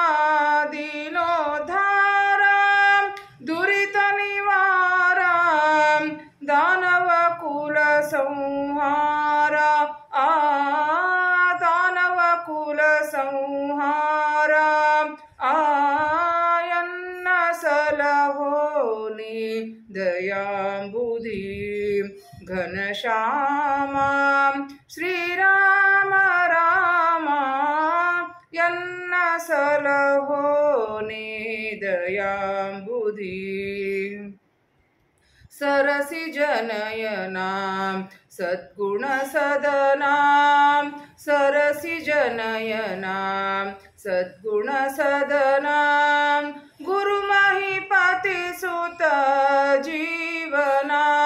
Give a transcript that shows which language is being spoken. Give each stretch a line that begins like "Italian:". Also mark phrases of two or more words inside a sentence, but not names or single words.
Kannada: ದೀನೋದ್ಧಾರ ದುರಿತ ನಿವಾರ, ದಾನವ ಕುಲ ಸಂಹಾರ, ಆ ದಾನವ ಕುಲ ಸಂಹಾರ, ಎನ್ನ ಸಲಹೋ ನೀ ದಯಾಂಬುಧಿ, ಘನಶ್ಯಾಮ ಶ್ರೀರಾಮ ರಾಮ, ಎನ್ನ ಸಲಹೋ ನೀ ದಯಾಂಬುಧಿ.
Sanskrit: सरसि जनयना सद्गुण सदना, सरसि जनयना सद्गुण सदना, गुरु महीपति सुत जीवना,